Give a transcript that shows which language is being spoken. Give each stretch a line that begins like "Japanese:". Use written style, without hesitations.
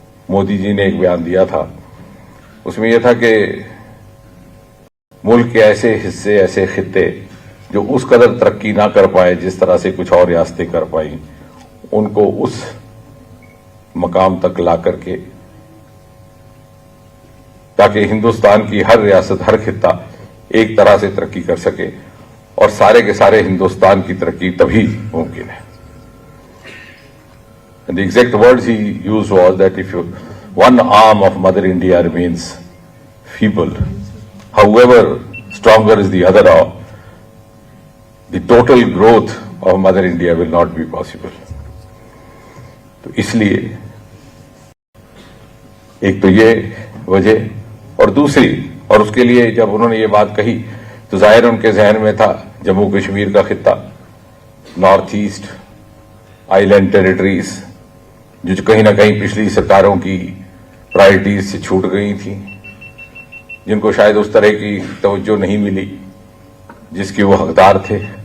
Urdu: مودی جی نے ایک بیان دیا تھا، اس میں یہ تھا کہ ملک کے ایسے حصے، ایسے خطے جو اس قدر ترقی نہ کر پائے جس طرح سے کچھ اور ریاستیں کر پائیں، ان کو اس مقام تک لا کر کے، تاکہ ہندوستان کی ہر ریاست، ہر خطہ ایک طرح سے ترقی کر سکے، اور سارے کے سارے ہندوستان کی ترقی تبھی ممکن ہے.
English: And the exact words he used was that if one arm of Mother India remains feeble, however stronger is the other arm, the total growth of Mother India will not be possible.
Urdu: تو اس لیے ایک تو یہ وجہ، اور دوسری، اور اس کے لیے جب انہوں نے یہ بات کہی تو ظاہر ان کے ذہن میں تھا جموں کشمیر کا خطہ،
English: north east, island territories,
Urdu: جو کہیں نہ کہیں پچھلی سرکاروں کی پرائرٹیز سے چھوٹ گئی تھیں، جن کو شاید اس طرح کی توجہ نہیں ملی جس کے وہ حقدار تھے.